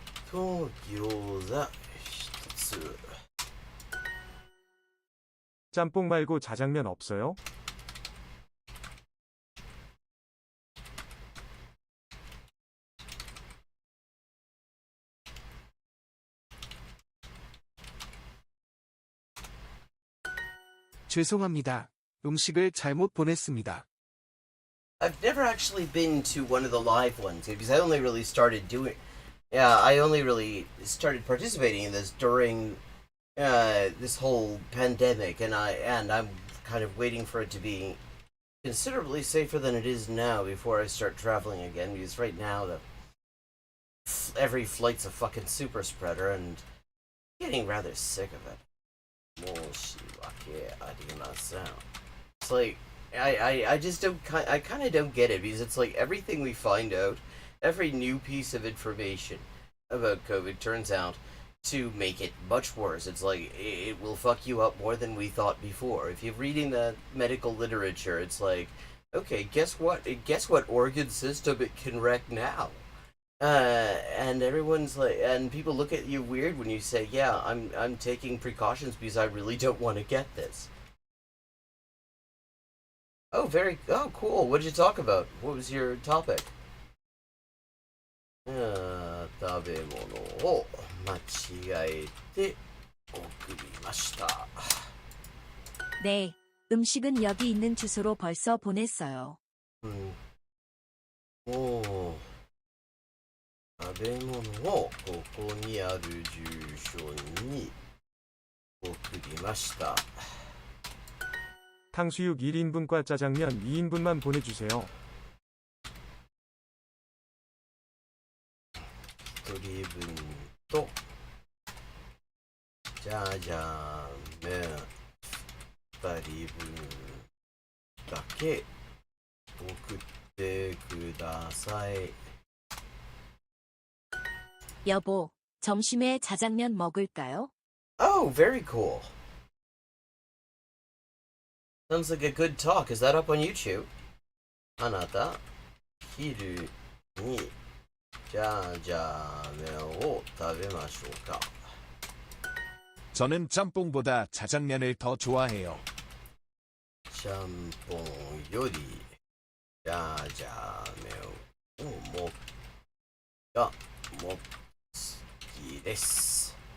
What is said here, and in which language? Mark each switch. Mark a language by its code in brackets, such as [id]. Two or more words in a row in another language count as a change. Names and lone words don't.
[ja] と餃子一つ。 [ko] 짬뽕 말고 자장면 없어요? 죄송합니다. 음식을 잘못 보냈습니다. [en] I've never actually been to one of the live ones because I only really started doing. Yeah, I only really started participating in this during this whole pandemic, and I'm kind of waiting for it to be considerably safer than it is now before I start traveling again. Because right now, every flight's a fucking super spreader, and I'm getting rather sick of it. [ja] 申し訳ありません. [en] It's like I just don't I kind of don't get it because it's like everything we find out, every new piece of information about COVID turns out to make it much worse. It's like it will fuck you up more than we thought before. If you're reading the medical literature, it's like, okay, guess what? Guess what organ system it can wreck now? And everyone's like, and people look at you weird when you say, "Yeah, I'm taking precautions because I really don't want to get this." Oh, cool. What did you talk about? What was your topic? [ja] 食べ物を間違えて送りました. [ko] 네, 음식은 여기 있는 주소로 벌써 보냈어요. [ja] もう食べ物をここにある住所に送りました. [ko] 탕수육 1인분과 짜장면 2인분만 보내주세요. [ja] 1 人分とジャージャー麺2人分だけ送ってください. [ko] 여보, 점심에 자장면 먹을까요? [en] Oh, very cool. Sounds like a good talk. Is that up on YouTube? [ja] あなた、昼にジャージャー麺を食べましょうか. [ko] 저는 짬뽕보다 자장면을 더 좋아해요. [ja] ちゃんぽんよりジャージャー麺をもっ好きです.